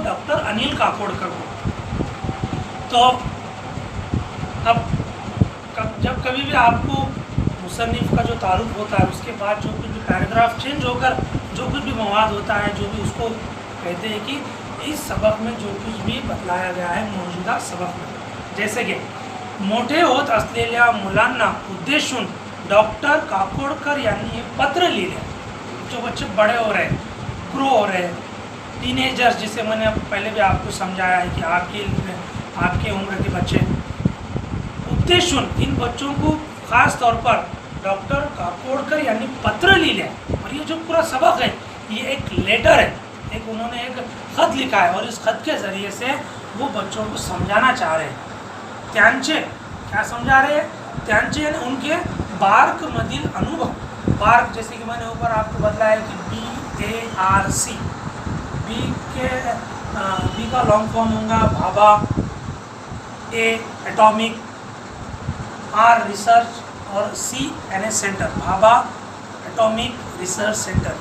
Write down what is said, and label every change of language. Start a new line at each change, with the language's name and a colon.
Hindi: Doctor Anil Kakodkar को। तो अब जब कभी भी आपको मुसन्निफ का जो तारुफ होता है, उसके बाद जो कुछ भी पैराग्राफ चेंज होकर जो कुछ भी मवाद होता है, जो भी उसको कहते हैं कि इस सबक में जो कुछ भी बतलाया गया है मौजूदा सबक में।
Marathi: जैसे कि मोठे होत असलेल्या मुलांना उद्देशून डॉक्टर काकोडकर यांनी हे पत्र लिहिले।
Hindi: जो बच्चे बड़े हो रहे हैं, ग्रो हो रहे हैं, टीनेजर्स जिसे मैंने पहले भी आपको समझाया है कि आपके उम्र के बच्चे, उद्देशून इन बच्चों को ख़ास तौर पर डॉक्टर काकोडकर यानी
Marathi: पत्र लिहिले।
Hindi: और ये जो पूरा सबक है ये एक लेटर है, एक उन्होंने एक ख़त लिखा है और इस ख़त के ज़रिए से वो बच्चों को समझाना चाह रहे हैं।
Marathi: त्यांचे
Hindi: क्या समझा रहे हैं?
Marathi: त्यांचे
Hindi: यानी उनके
Marathi: बार्क मधील अनुभव।
Hindi: बार्क जैसे कि मैंने ऊपर आपको बतलाया है कि BARC, बी का लॉन्ग फॉर्म होगा भाभा, ए एटॉमिक, आर रिसर्च और सी यानी centre, Bhabha atomic research centre.